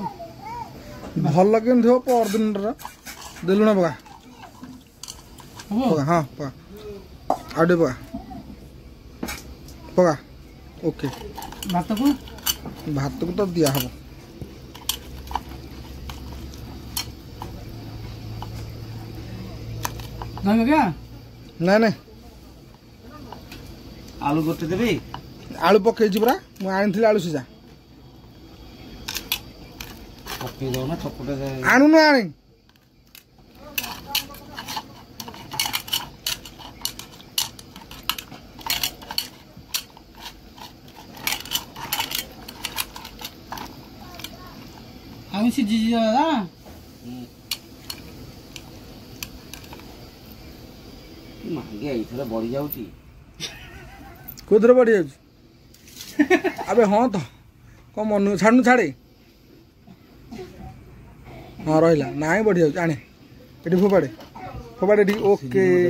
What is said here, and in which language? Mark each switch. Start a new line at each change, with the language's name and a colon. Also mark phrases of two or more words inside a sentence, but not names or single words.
Odia: ଭଲ କେମିତି ଥିବ ପରଦିନର ଦେଲୁଣ ପକା ପକା ହଁ ପକା ଆଉ ଟିକେ ପକା ପକା ଓକେ ଭାତକୁ ତ ଦିଆ ହବ ନାଇଁ ନାଇଁ ଆଳୁ ଗୋଟେ ଦେବି ଆଳୁ ପକେଇଛି ପରା ମୁଁ ଆଣିଥିଲି ଆଳୁ ସିଝା ପକେଇ ଦଉ ନା ଚକୁଟା ଆଣୁନୁ ଆଣି
Bangla: আমি সিজিছি দাদা
Odia: ମାଗିଆ ଏଇଥର ବଢି ଯାଉଛି କୋଉଥିରେ ବଢି ଯାଉଛି ଆବେ ହଁ ତ କଣ ମନୁ ଛାଡୁନୁ ଛାଡେ ହଁ ରହିଲା ନାଇଁ ବଢି ଯାଉଛି ଆଣେ ଏଠି ଫୋପାଡେ ଫୋପାଡେ ଏଠି ଓକେ